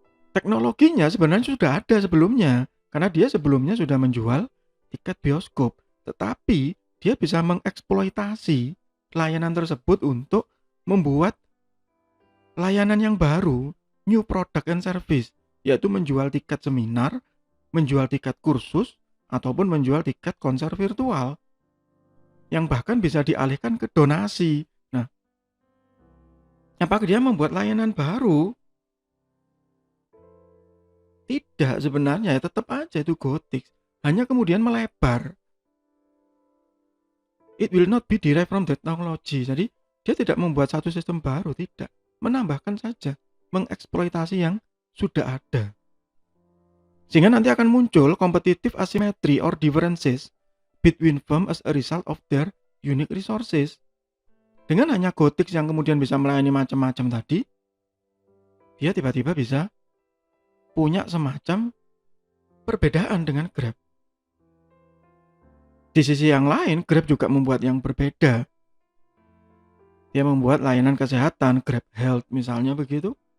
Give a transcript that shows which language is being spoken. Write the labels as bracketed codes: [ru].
[id] Teknologinya sebenarnya sudah ada sebelumnya, karena dia sebelumnya sudah menjual tiket bioskop, tetapi dia bisa mengeksploitasi layanan tersebut untuk membuat layanan yang baru, [en] new product and service, [id] yaitu menjual tiket seminar, menjual tiket kursus, ataupun menjual tiket konser virtual, yang bahkan bisa dialihkan ke donasi. Nah, apakah dia membuat layanan baru? Tidak sebenarnya, ya tetap aja itu GoTix, hanya kemudian melebar. [en] It will not be derived from technology. [id] Jadi dia tidak membuat satu sistem baru, tidak. Menambahkan saja, mengeksploitasi yang sudah ada. Sehingga nanti akan muncul [en] competitive asymmetry or differences between firm as a result of their unique resources. [id] Dengan hanya GoTix yang kemudian bisa melayani macam-macam tadi, dia tiba-tiba bisa punya semacam perbedaan dengan Grab. Di sisi yang lain, Grab juga membuat yang berbeda. Dia membuat layanan kesehatan, Grab Health misalnya begitu.